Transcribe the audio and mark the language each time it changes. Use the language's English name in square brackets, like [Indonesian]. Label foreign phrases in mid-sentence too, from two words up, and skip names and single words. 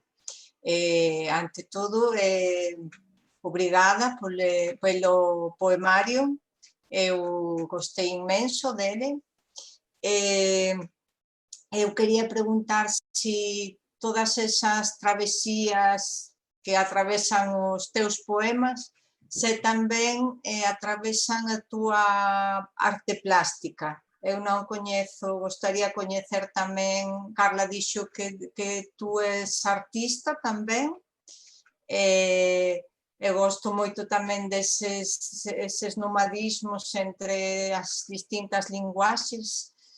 [Portuguese] Ante todo, obrigada pelo poemário, eu gostei imenso dele. Eu queria perguntar se todas essas [Galician] travesias que atravesan os teus poemas se tamén atravesan a túa arte plástica. Eu non coñezo, gostaría coñecer tamén, Carla dixo que tú és artista tamén, eu gosto moito tamén deses nomadismos entre as distintas linguaxes.